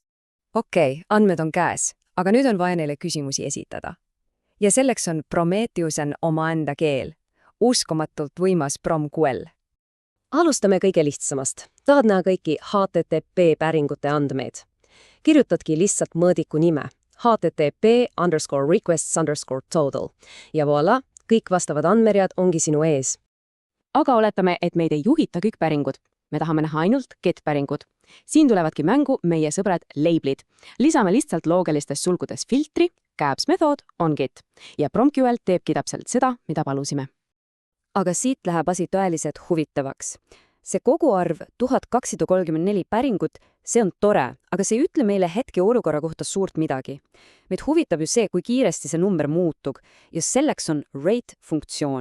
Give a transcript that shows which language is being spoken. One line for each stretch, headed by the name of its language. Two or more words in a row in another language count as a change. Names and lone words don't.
Estonian: Okei, andmed on käes, aga nüüd on vaja neile küsimusi esitada. Ja selleks on Prometheus omaenda keel. Uskumatult võimas PromQL. Alustame kõige lihtsamast. Tahad näha kõiki HTTP päringute andmeid. Kirjutadki lihtsalt mõõdiku nime. HTTP_requests_total. Ja voilà, kõik vastavad andmeread ongi sinu ees. Aga oletame, et meid ei juhita kõik päringud. Me tahame näha ainult get-päringud. Siin tulevadki mängu meie sõbrad labelid. Lisame lihtsalt loogilistes sulgudes filtri, caps method on get. Ja PromQL teebki täpselt seda, mida palusime. Aga siit läheb asi tõeliselt huvitavaks. See koguarv 1234 päringut, see on tore, aga see ei ütle meile hetke olukorra kohta suurt midagi. Meid huvitab ju see, kui kiiresti see number muutub. Just selleks on rate-funktsioon.